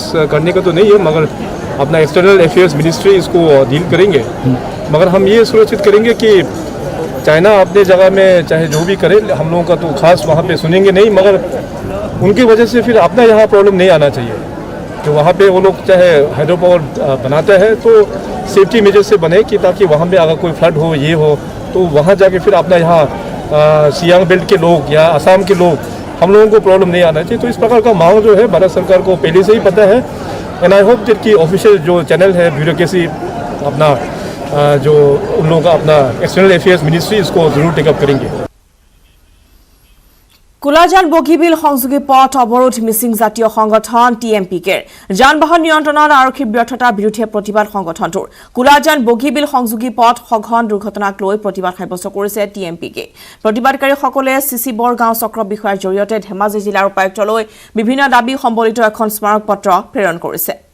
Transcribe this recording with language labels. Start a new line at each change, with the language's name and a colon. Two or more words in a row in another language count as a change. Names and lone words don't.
Hindi: करने का तो नहीं है मगर अपना
English: external affairs ministry
Hindi: इसको डील करेंगे मगर हम ये सुनिश्चित करेंगे कि चाइना अपने जगह में चाहे जो भी करे हम लोगों का तो खास वहाँ पे सुनेंगे नहीं मगर उनकी वजह से फिर अपना यहाँ प्रॉब्लम नहीं आना चाहिए कि वहाँ पे वो लोग चाहे
English: hydro power
Hindi: बनाता है तो
English: safety measure
Hindi: से बने कि ताकि वहाँ पे अगर कोई फ्लड हो ये हो तो वहाँ जाके फिर अपना यहाँ सियांग बेल्ट के लोग या असम के लोग हम लोगों को प्रॉब्लम नहीं आना चाहिए। तो इस प्रकार का माहौल जो है भारत सरकार को पहले से ही पता है।
English: and I hope that
Hindi: कि ऑफिशियल जो चैनल है ब्यूरोक्रेसी अपना जो उन लोगों का अपना
English: external affairs ministry
Hindi: इसको जरूर टेकअप करेंगे।
Assamese: কোলাজান বগীবিল সংযোগী পথ অৱৰোধ মিছিং জাতীয় সংগঠন TMPKৰ যান বাহন নিয়ন্ত্ৰণত আৰক্ষীৰ ব্যৰ্থতাৰ বিৰুদ্ধে প্ৰতিবাদ সংগঠনটোৰ কোলাজান বগীবিল সংযোগী পথ সঘন দুৰ্ঘটনাক লৈ প্ৰতিবাদ সাব্যস্ত কৰিছে TMPK। প্ৰতিবাদকাৰীসকলে চিচি বৰগাঁও চক্ৰ বিষয়াৰ জৰিয়তে ধেমাজি জিলাৰ উপায়ুক্তলৈ বিভিন্ন দাবী সম্বলিত এখন স্মাৰক পত্ৰ প্ৰেৰণ কৰিছে।